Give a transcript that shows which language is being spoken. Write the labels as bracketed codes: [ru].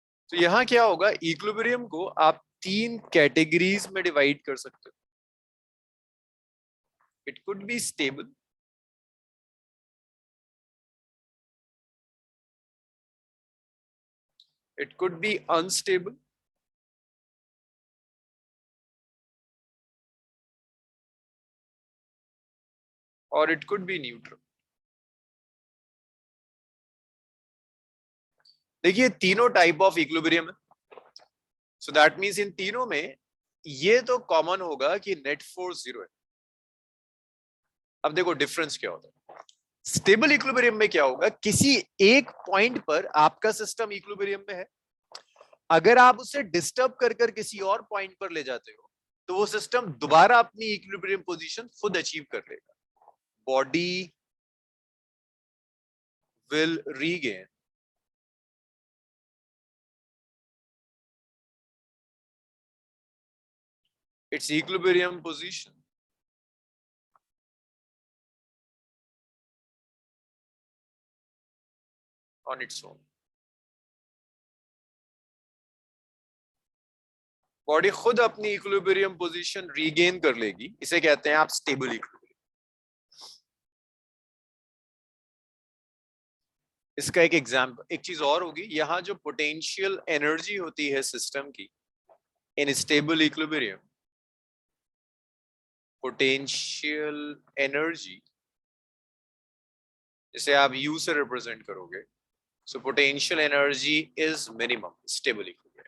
[hi] तो यहां क्या होगा, इक्विलिब्रियम को आप 3 कैटेगरीज में डिवाइड कर सकते हो। [en] It could be stable, it could be unstable, or it could be neutral। [hi] देखिए तीनों टाइप ऑफ इक्विलिब्रियम है, [en] so that means [hi] इन तीनों में ये तो कॉमन होगा कि नेट फोर्स 0 है। अब देखो डिफरेंस क्या होता है। स्टेबल इक्विलिब्रियम में क्या होगा, किसी एक पॉइंट पर आपका सिस्टम इक्विलिब्रियम में है, अगर आप उसे डिस्टर्ब कर कर किसी और पॉइंट पर ले जाते हो तो वो सिस्टम दोबारा अपनी इक्विलिब्रियम पोजीशन खुद अचीव कर लेगा। [en] Body will regain its equilibrium position on its own। [hi] Body खुद अपनी इक्विलिब्रियम पोजीशन रीगेन कर लेगी, इसे कहते हैं आप स्टेबल इक्विलिब्रियम। इसका एक एग्जांपल, एक चीज और होगी, यहां जो पोटेंशियल एनर्जी होती है सिस्टम की [en] in stable equilibrium, [hi] potential energy जिसे आप U से रिप्रेजेंट करोगे, [en] So potential energy is minimum stable equilibrium.